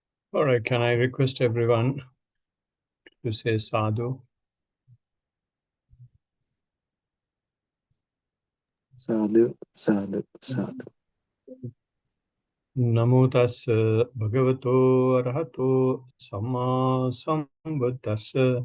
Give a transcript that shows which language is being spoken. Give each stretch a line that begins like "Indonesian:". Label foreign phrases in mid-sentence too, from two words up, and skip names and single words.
English: All right, can I request everyone to say sadhu?
Pali: Sadhu, sadhu, sadhu. Namo tassa bhagavato arahato samma sambuddhassa.